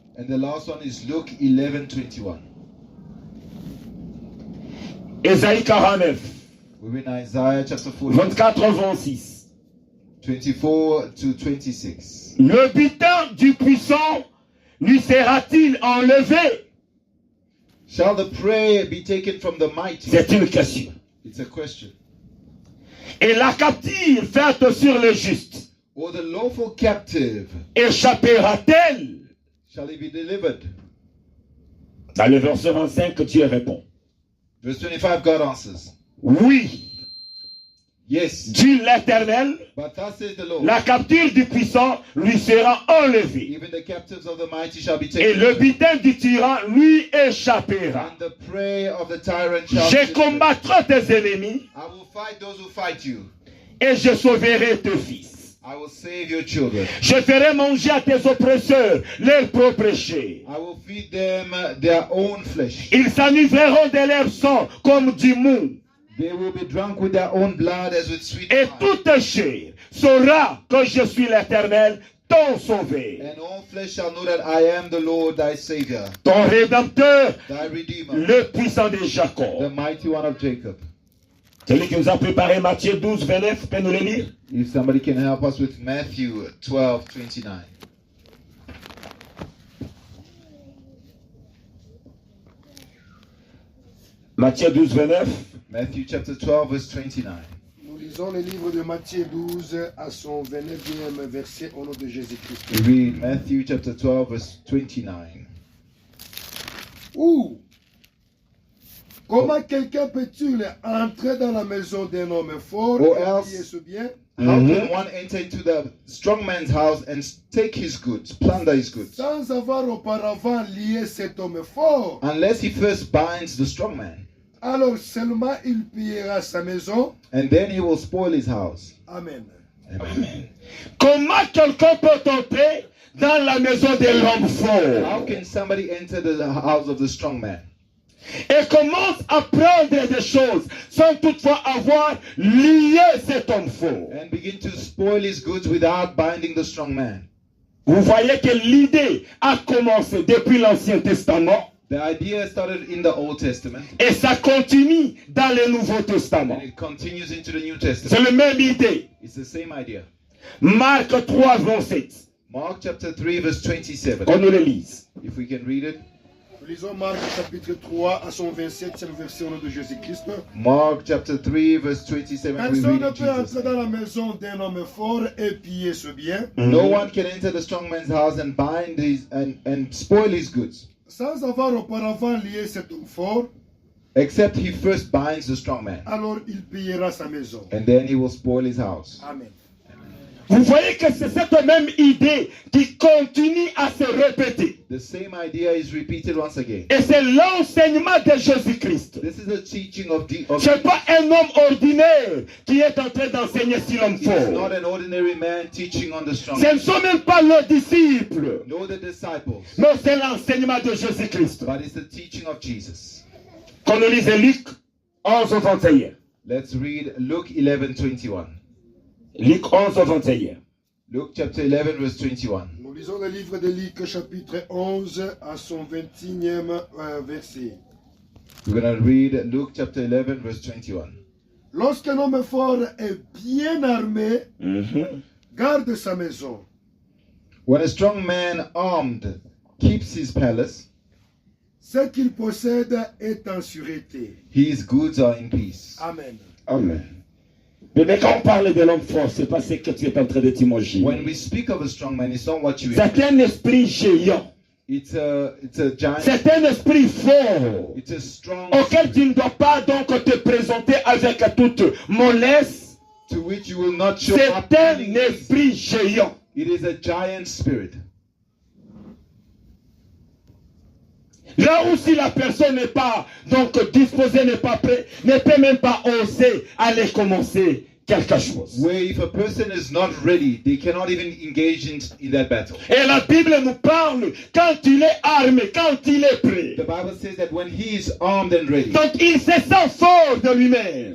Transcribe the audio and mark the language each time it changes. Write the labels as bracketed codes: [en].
[en] And the last one is Luke 11, 21. [fr] Ésaïe 49, [en] We're in Isaiah chapter 40, [fr] 24 à 26. [en] 24 to 26. [fr] Le butin du puissant lui sera-t-il enlevé? [en] Shall the prey be taken from the mighty? [fr] C'est une question. [en] It's a question. [fr] Et la captive faite sur le juste [en] Or the lawful captive, [fr] échappera-t-elle? [en] shall he be delivered? [fr] Dans le verset 25, Dieu répond. [en] Verse 25, God answers, [fr] Oui, [en] yes, [fr] dit l'Éternel, [en] but thus says the Lord, [fr] la captive du puissant lui sera enlevée. [en] even the captives of the mighty shall be [fr] Et [en] taken, [fr] le butin du tyran lui échappera. [en] and the prey of the tyrant shall [fr] Je [en] be taken. [fr] combattrai tes ennemis [en] I will fight those who fight you. [fr] et je sauverai tes fils. [en] I will save your children. [fr] Je ferai manger à tes oppresseurs leurs propres péchés. [en] I will feed them their own flesh. [fr] Ils s'enivreront de leur sang comme du mou. [en] They will be drunk with their own blood as with sweet [fr] Et [en] wine. [fr] toute chair saura que je suis l'Éternel, ton sauveur, [en] And all flesh shall know that I am the Lord thy Savior, [fr] ton rédempteur, [en] thy Redeemer, [fr] le puissant de [en] the [fr] Jacob. [en] mighty one of Jacob. [fr] Celui qui nous a préparé Matthieu 12, 29, peut nous le lire? [en] If somebody can help us with Matthew 12, 29. [fr] Matthieu 12, 29. [en] Matthew chapter 12, verse 29. [fr] Nous lisons le livre de Matthieu 12 à son 29e verset au nom de Jésus-Christ. [en] We read Matthew chapter 12, verse 29. [fr] Ou comment quelqu'un peut-il entrer dans la maison d'un homme fort [en] Or [fr] et [en] else- [fr] piller ce bien [en] How can one enter into the strong man's house and take his goods, plunder his goods, [fr] sans avoir auparavant lié cet homme fort? [en] unless he first binds the strong man? [fr] Alors seulement il pillera sa maison. [en] And then he will spoil his house. [fr] Amen. [en] Amen. [fr] Comment quelqu'un peut entrer dans la maison de l'homme fort [en] How can somebody enter the house of the strong man [fr] et commence à prendre des choses sans toutefois avoir lié cet homme fort? [en] and begin to spoil his goods without binding the strong man? [fr] Vous voyez que l'idée a commencé depuis l'Ancien Testament [en] The idea started in the Old Testament [fr] et ça continue dans le Nouveau Testament. [en] and it continues into the New [fr] C'est [en] Testament. [fr] la même idée. [en] It's the same idea. [fr] Marc 3, 27. [en] Mark chapter 3, verse 27. [fr] On nous le lise. [en] If we can read it. [fr] Nous lisons Marc chapitre 3 à son 27e verset au nom de Jésus-Christ. [en] Mark chapter 3, verse 27. We [fr] Personne [en] read [fr] ne [en] in [fr] peut [en] Jesus' [fr] entrer [en] name. [fr] dans la maison d'un homme fort et piller ce bien [en] No one can enter the strong man's house and bind his and spoil his goods, [fr] sans avoir auparavant lié cet homme fort. [en] except he first binds the strong man, [fr] Alors il pillera sa maison. [en] and then he will spoil his house. Amen. [fr] Vous voyez que c'est cette même idée qui continue à se répéter. [en] The same idea is repeated once again. [fr] Et c'est l'enseignement de Jésus-Christ. [en] This is the teaching of [fr] Ce n'est pas un homme ordinaire qui est en train d'enseigner sur l'homme [en] It's not [fr] fort. [en] an ordinary man teaching on the strong [fr] Ce [en] man, [fr] ne sont même pas les disciples. [en] nor the disciples, [fr] Mais c'est l'enseignement de Jésus-Christ. [en] but it's the teaching of Jesus. [fr] Qu'on nous lise Luc 11 au 21. [en] Let's read Luke 11:21. [fr] Luc 11 au 21. [en] Luke chapter 11, verse 21. [fr] Nous lisons le livre de Luc chapitre 11 à son 21e verset. [en] We're going to read Luke chapter 11, verse 21. [fr] Lorsqu'un homme fort est bien armé, Mhm. garde sa maison. [en] When a strong man armed keeps his palace, [fr] Ce qu'il possède est en sûreté. [en] his goods are in peace. [fr] Amen. [en] Amen. [fr] Mais quand on parle de l'homme fort, c'est pas ce que tu es en train de t'imaginer. [en] When we speak of a strong man, it's not what you [fr] C'est un esprit géant. [en] It's a giant. [fr] C'est un esprit fort [en] It's a strong [fr] auquel tu ne dois pas donc te présenter avec toute mollesse. [en] to which you will not show [fr] C'est [en] up. [fr] un [en] feeling [fr] esprit géant. [en] It is a giant spirit. [fr] Là où si la personne n'est pas donc disposée, n'est pas prêt, ne peut même pas oser aller commencer quelque chose. [en] Where if a person is not ready, they cannot even engage in that battle. [fr] Et la Bible nous parle quand il est armé, quand il est prêt. [en] The Bible says that when he is armed and ready, [fr] Donc il se sent fort de lui-même.